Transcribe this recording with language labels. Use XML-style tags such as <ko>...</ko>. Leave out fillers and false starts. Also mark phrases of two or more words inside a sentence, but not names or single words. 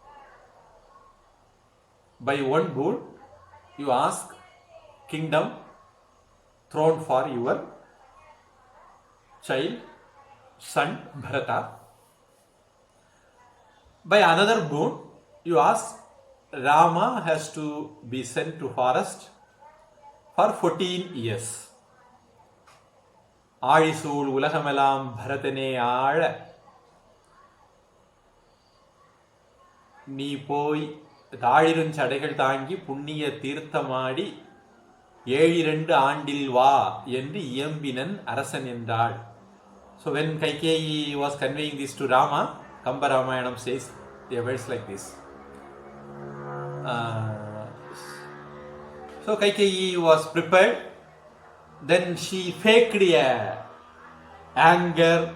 <en>By 1 boon, you ask kingdom, throne for your child, son Bharata. By another boon, you ask Rama has to be sent to forest for 14 years.</en> <ta>ஆழிசூழ் உலகமெல்லாம் பரதனே ஆள. Nee poi தாழிருஞ் சடைகள் தாங்கி புண்ணிய தீர்த்தமாடி 7 ஆண்டில் வா என்று இயம்பினன் அரசன் என்றாள்.</ta> <en>So when Kaikeyi was conveying this to Rama, Kamba Ramayana says the words like this. So Kaikeyi was prepared. Then she faked anger.</en>